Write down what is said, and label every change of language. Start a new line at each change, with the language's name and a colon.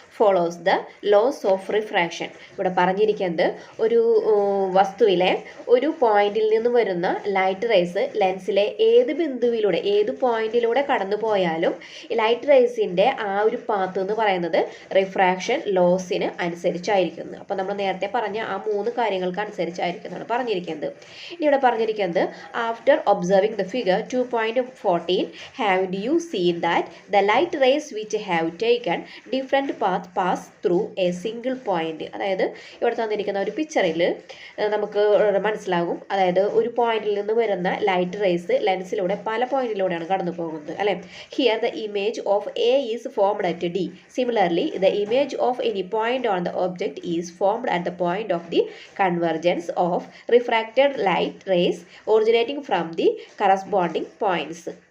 English: Follows the laws of refraction.
Malayalam: ഇവിടെ പറഞ്ഞിരിക്കുന്നത് ഒരു വസ്തുവിലെ ഒരു പോയിന്റിൽ നിന്ന് വരുന്ന ലൈറ്റ് റേസ് ലെൻസിലെ ഏത് ബിന്ദുവിലൂടെ ഏത് പോയിന്റിലൂടെ കടന്നു പോയാലും ലൈറ്റ് റേസിൻ്റെ ആ ഒരു പാത്ത് എന്ന് പറയുന്നത് റിഫ്രാക്ഷൻ ലോസിന് അനുസരിച്ചായിരിക്കുന്നു. അപ്പോൾ നമ്മൾ നേരത്തെ പറഞ്ഞ ആ 3 കാര്യങ്ങൾക്ക് അനുസരിച്ചായിരിക്കുന്നതാണ് പറഞ്ഞിരിക്കുന്നത്. ഇനി ഇവിടെ പറഞ്ഞിരിക്കുന്നത്
English: After observing the figure 2.14 have you seen that the light rays which have taken different path pass through a single point.
Malayalam: അതായത് ഇവിടെ തന്നിരിക്കുന്ന ഒരു പിക്ചറിൽ നമുക്ക് മനസ്സിലാകും, അതായത് ഒരു പോയിന്റിൽ നിന്ന് വരുന്ന ലൈറ്റ് റേസ് ലെൻസിലൂടെ പല പോയിന്റിലൂടെയാണ് കടന്നു പോകുന്നത് അല്ലേ.
English: Here the image of A is formed at D. Similarly the image of any point on the object is formed at the point of the convergence of refracted light rays originating from the corresponding points.